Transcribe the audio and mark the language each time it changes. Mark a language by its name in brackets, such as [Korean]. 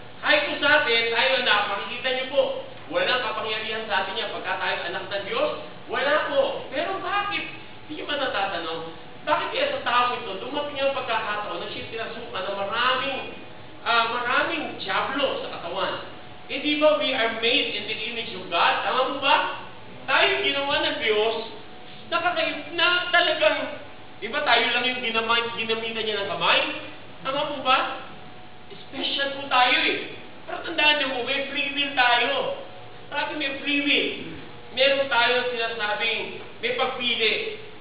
[Filipino] Kahit po sa atin, tayo anak, makikita nyo po, walang kapangyarihan sa atin niya. Pagka tayo anak ng Diyos, wala po. Pero bakit? Hindi nyo ba natatanong? Bakit kaya sa tao ito, dumating ang pagkakataon na siya pinasukan ng maraming Diablo sa katawan? Eh di ba [English] we are made in the image of God? [Filipino] Tama po ba? Tayo ginawa ng Diyos, na talagang, di ba tayo lang yung ginamitan niya ng kamay? Tama po ba? Special po tayo Pero tandaan niyo po, may free will tayo. Sabi may free will. Meron tayo sinasabing, may pagpili.